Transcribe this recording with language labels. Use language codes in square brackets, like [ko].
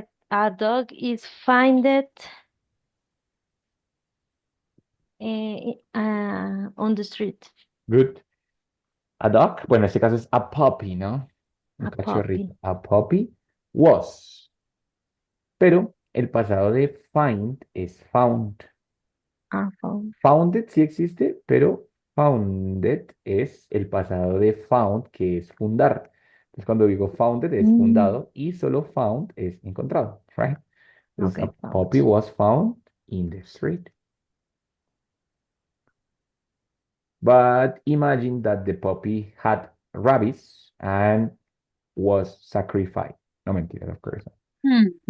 [en] A dog is founded on the street. Good. [es] A dog, bueno, en este caso es a puppy, ¿no? Un [en] A puppy. cachorrito. A puppy was. [es] Pero el pasado de find es found. [en] A found. [es] Founded sí existe, pero founded es el pasado de found, que es fundar. Entonces, cuando digo founded es Mm, fundado y solo found es encontrado, right? Entonces, [en] a found. puppy was found in the street. But imagine that the puppy had rabies and was sacrificed. [es] No mentira, of course. Hmm.